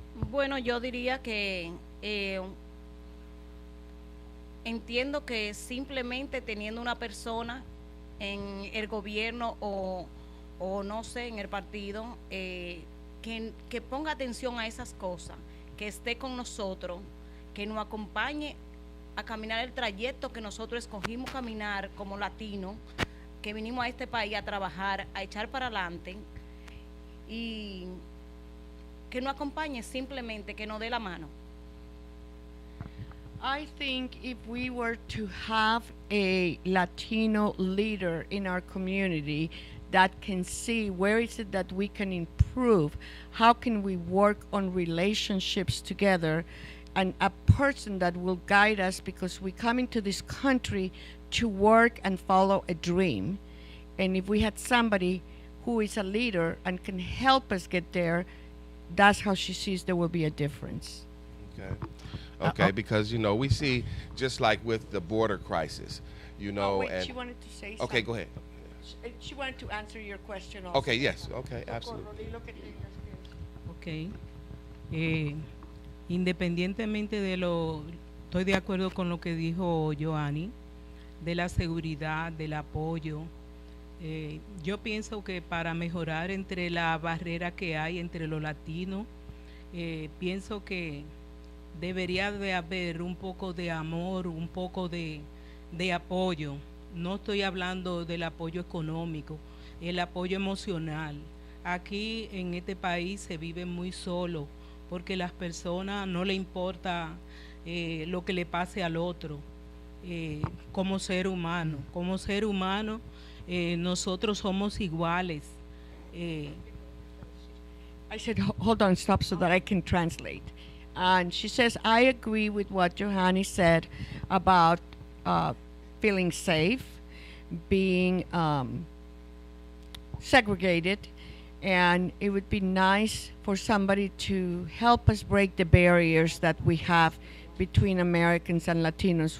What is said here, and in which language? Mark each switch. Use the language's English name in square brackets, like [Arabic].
[Spanish] Bueno, yo diría que entiendo que simplemente teniendo una persona en el gobierno o no sé, en el partido, que ponga atención a esas cosas, que esté con nosotros, que nos acompañe a caminar el trayecto que nosotros escogimos caminar como latinos, que vinimos a este país a trabajar, a echar para adelante, y que nos acompañe, simplemente que nos dé la mano. [English] I think if we were to have a Latino leader in our community that can see where is it that we can improve, how can we work on relationships together, and a person that will guide us, because we come into this country to work and follow a dream. And if we had somebody who is a leader and can help us get there, that's how she sees there will be a difference. Okay, because, you know, we see, just like with the border crisis, you know. Wait, she wanted to say something. Okay, go ahead. She wanted to answer your question also. Okay, yes, okay, absolutely. Okay. [Spanish] Independientemente de estoy de acuerdo con lo que dijo Joanny, de la seguridad, del apoyo. Yo pienso que para mejorar entre la barrera que hay entre los latinos, pienso que debería de haber un poco de amor, un poco de apoyo. No estoy hablando del apoyo económico, el apoyo emocional. Aquí en este país se vive muy solo porque las personas no le importa lo que le pase al otro. Como ser humano, nosotros somos iguales. [English] I said, hold on, stop so that I can translate. And she says, I agree with what Johanny said about feeling safe, being segregated, and it would be nice for somebody to help us break the barriers that we have between Americans and Latinos.